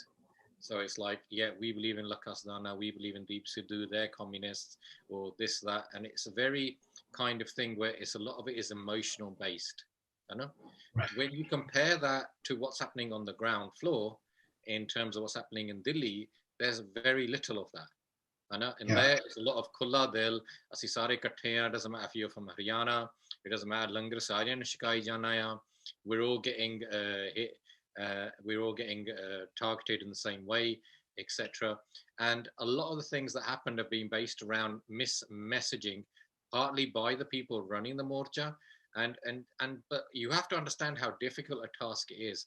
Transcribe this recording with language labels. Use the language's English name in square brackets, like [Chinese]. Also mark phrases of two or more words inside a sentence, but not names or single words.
[English] So it's like, yeah, we believe in Lakasdana, we believe in Deep Sidhu, they're communists, or this, that. And it's a very kind of thing where it's a lot of it is emotional based. Right. When you compare that to what's happening on the ground floor in terms of what's happening in Delhi, there's very little of that. And there's a lot of [Punjabi] ਖੁੱਲ੍ਹਾ ਦਿਲ, ਅਸੀਂ ਸਾਰੇ ਇਕੱਠੇ ਹੈਂ, [English] doesn't matter if you're from Haryana, it doesn't matter, [Punjabi] ਲੰਗਰ ਸਾਰਿਆਂ ਸ਼ਿਕਾਈ ਜਾਣਾ ਹੈ, [English] we're all getting hit. We're all getting targeted in the same way, etc. And a lot of the things that happened have been based around messaging, partly by the people running the morcha, but you have to understand how difficult a task it is.